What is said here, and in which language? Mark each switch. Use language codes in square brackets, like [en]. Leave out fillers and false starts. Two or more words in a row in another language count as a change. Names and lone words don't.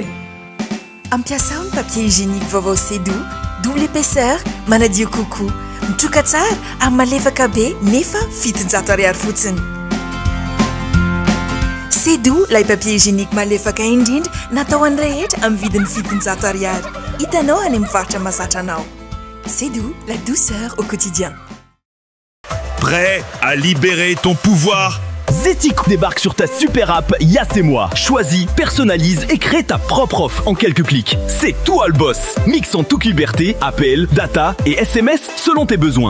[mg] Ampiasao ny [fr] papier hygiénique [mg] vaovao Sedo, [fr] double épaisseur, [mg] manadio coco. Mitroka tsara ary malefaka be nefa 700 ariary fotsiny. Sedo, lay [fr] papier hygiénique [mg] malefaka indrindra natao an'ny rehetra amin'ny vidiny 700 ariary. Hitanao any mivarotra mahazatra anao. [fr] Sedo, la douceur au quotidien. Prêt à libérer ton pouvoir? Zetic débarque sur ta super app Y'a c'est moi. Choisis, personnalise et crée ta propre offre en quelques clics. C'est toi le boss. Mixe en toute liberté, appels, data et SMS selon tes besoins.